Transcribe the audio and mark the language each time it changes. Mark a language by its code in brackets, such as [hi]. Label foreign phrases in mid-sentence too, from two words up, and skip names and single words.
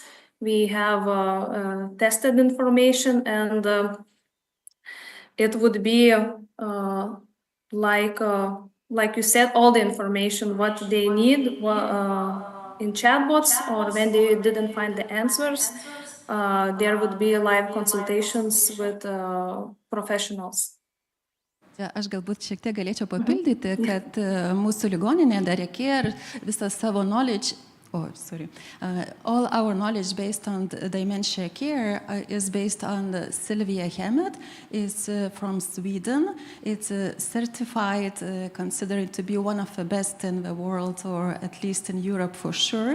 [en] We have tested information, and it would be like you said, all the information what they need in chatbots, or when they didn't find the answers, there would be live consultations with professionals. [lt] Aš galbūt šiek tiek galėčiau papildyti, kad mūsų ligoninė dar reikėjo visą savo [en] knowledge, all our knowledge based on dementia care is based on Sylvia Hammett. Is from Sweden. It's certified, considered to be one of the best in the world, or at least in Europe for sure.